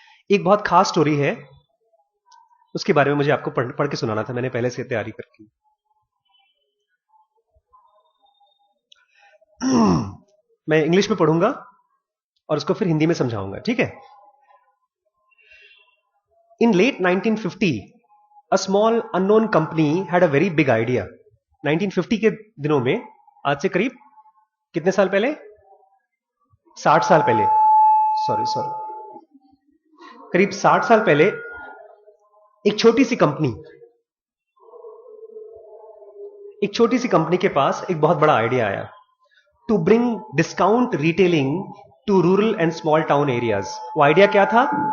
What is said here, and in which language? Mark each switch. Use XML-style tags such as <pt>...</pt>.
<hi>एक बहुत खास स्टोरी है, उसके बारे में मुझे आपको पढ़ के सुनाना था, मैंने पहले से तैयारी करके। मैं इंग्लिश में पढ़ूंगा और उसको फिर हिंदी में समझाऊंगा, ठीक है?</hi> <en>In late 1950 a small unknown company had a very big idea.</en> <hi>1950 के दिनों में, आज से करीब कितने साल पहले? 60 साल पहले, सॉरी करीब 60 साल पहले एक छोटी सी कंपनी के पास एक बहुत बड़ा आइडिया आया</hi> <en>To bring discount retailing to rural and small town areas.</en> <hi>वो आइडिया क्या था?</hi>